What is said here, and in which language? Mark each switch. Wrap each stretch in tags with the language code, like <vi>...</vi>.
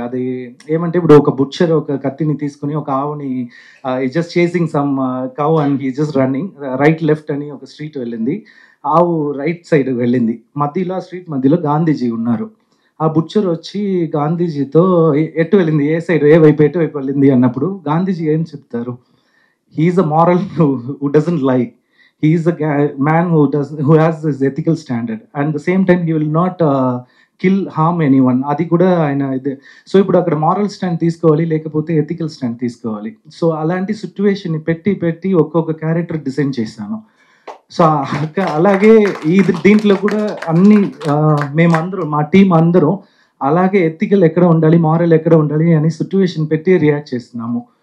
<te>అది ఏమంటే, ఇప్పుడు ఒక బుచ్చర్ ఒక కత్తిని తీసుకుని ఒక ఆవుని</te> <en>just chasing some cow and he just running</en> <te>right left అని ఒక స్ట్రీట్ వెళ్ళింది. ఆవు రైట్ సైడ్ వెళ్ళింది. మధ్యలో స్ట్రీట్ మధ్యలో గాంధీజీ ఉన్నారు. ఆ బుచ్చర్ వచ్చి గాంధీజీతో ఎటు వెళ్ళింది, ఏ సైడ్, ఏ వైపు, ఎటు వైపు వెళ్ళింది అన్నప్పుడు గాంధీజీ ఏం చెప్తారు?</te> <en>He is a moral who doesn't lie. He is a man who has this ethical standard, and at the same time he will not kill, harm anyone.</en> <te>అది కూడా ఆయన ఇది. సో ఇప్పుడు అక్కడ మారల్ స్టాండ్ తీసుకోవాలి, లేకపోతే ఎథికల్ స్టాండ్ తీసుకోవాలి. సో అలాంటి సిచ్యువేషన్ పెట్టి ఒక్కొక్క క్యారెక్టర్ డిజైన్ చేశాను. సో అలాగే దీంట్లో కూడా అన్ని మేమందరం, మా టీం అందరం అలాగే ఎథికల్ ఎక్కడ ఉండాలి, మారల్ ఎక్కడ ఉండాలి అని సిచ్యువేషన్ పెట్టి రియాక్ట్ చేస్తున్నాము.</te>